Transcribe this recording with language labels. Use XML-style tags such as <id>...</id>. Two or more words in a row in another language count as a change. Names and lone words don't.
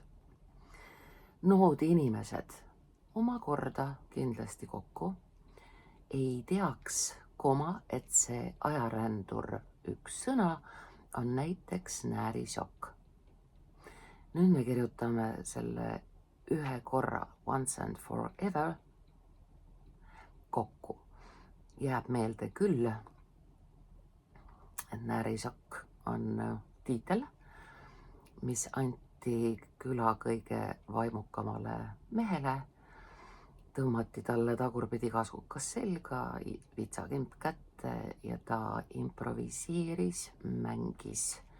<et>Nood inimesed omakorda kindlasti kokku ei teaks koma, et see ajarändur üks sõna on näiteks näärisokk. Nüüd me kirjutame selle ühe korra,</et> <en>once and forever,</en> <et>kokku. Jääb meelde küll, et näärisokk on tiitel, mis anti küla kõige vaimukamale mehele. Tõmmati talle tagurpidi kasukas selga, vitsakimp kätte ja ta improviseeris, mängis,</et>